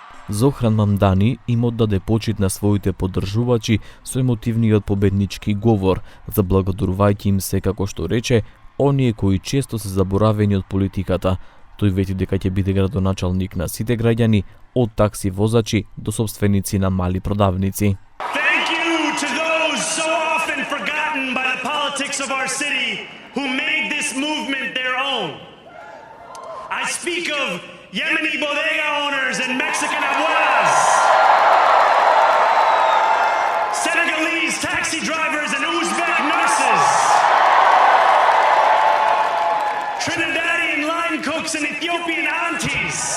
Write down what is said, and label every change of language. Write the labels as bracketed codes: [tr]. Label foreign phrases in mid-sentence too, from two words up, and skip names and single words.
[mk] Зохран Мамдани им оддаде почит на своите поддржувачи со емотивниот победнички говор, заблагодарувајќи им се, како што рече, оние кои често се заборавени од политиката. Тој вети дека ќе биде градоначалник на сите граѓани, од такси возачи до собственици на мали продавници. [en] Thank you to those so often forgotten by the politics of our city who made this movement their own. I speak of Yemeni bodega owners and Mexican abuelas, Senegalese taxi drivers and Uzbek nurses, Trinidadian line cooks and Ethiopian aunties.